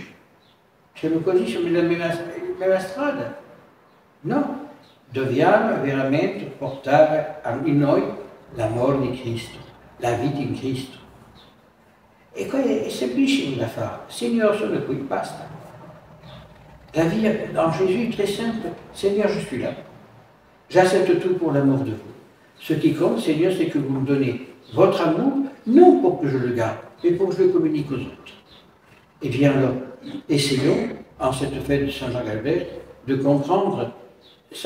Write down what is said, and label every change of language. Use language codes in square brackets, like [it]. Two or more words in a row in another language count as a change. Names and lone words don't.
[it] Siamo così, siamo nella mia strada. No, dobbiamo veramente portare in noi l'amore di Cristo, la vita in Cristo. E quello è semplicissimo da fare. Signore, sono qui, basta. [fr] La vie en Jésus est très simple. Seigneur, je suis là. J'accepte tout pour l'amour de vous. Ce qui compte, Seigneur, c'est que vous me donnez votre amour, non pour que je le garde, mais pour que je le communique aux autres. Et bien alors, essayons, en cette fête de Saint-Jean-Galbert, de comprendre ça.